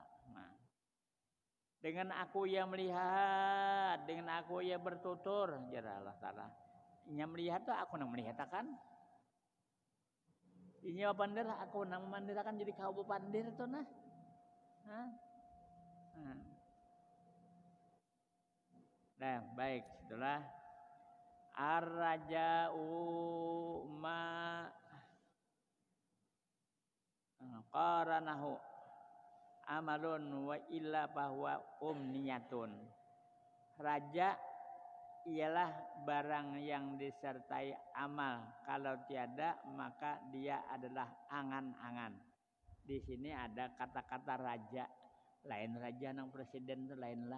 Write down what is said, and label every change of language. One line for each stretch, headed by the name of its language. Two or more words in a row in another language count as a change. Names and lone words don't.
Indonesian: Nah, dengan aku yang melihat, dengan aku yang bertutur, jara Allah Taala.
Banjar: Inya melihat to aku nang melihatkan. Inya pandir aku nang mandirakan jadi kau pandir to nah.
Indonesian: Nah, baik, setelah
Arabic: الرجاء ما قارنه عمل وإلا فهو أمنية.
Indonesian: Raja ialah barang yang disertai amal. Kalau tiada maka dia adalah angan-angan.
Banjar: Di sini ada kata-kata raja. Lain raja nang presiden itu lain lah.